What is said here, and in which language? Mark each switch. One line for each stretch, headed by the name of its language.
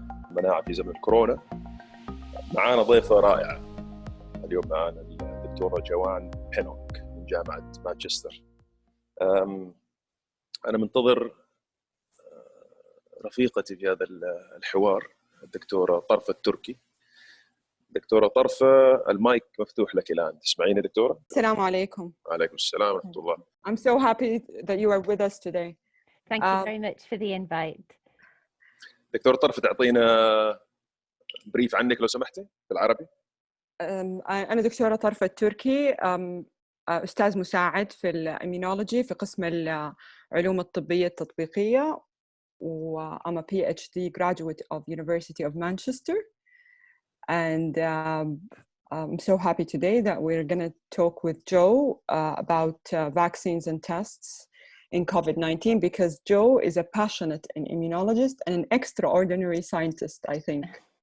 Arabic: المناعة في زمن الكورونا. معانا ضيفة رائعة اليوم، معانا الدكتورة جوان بينوك من جامعة مانشستر. أنا منتظر رفيقتي في هذا الحوار، الدكتورة طرفة التركي. دكتورة طرفة، المايك مفتوح لك الآن، تسمعيني دكتورة؟ السلام عليكم. وعليكم السلام ورحمة الله.
English: I'm so happy that you are with us today. Thank you very much for the invite.
Arabic: دكتورة طرفة، تعطينا بريف عنك لو سمحتي بالعربي. أنا دكتورة طرفة التركي، أستاذ مساعد في الإيميونولوجي في قسم العلوم الطبية التطبيقية،
English: و I'm a PhD graduate of University of Manchester, and I'm so happy today that we're going to talk with Joe about vaccines and tests in COVID-19, because Joe is a passionate immunologist and an extraordinary scientist, I think.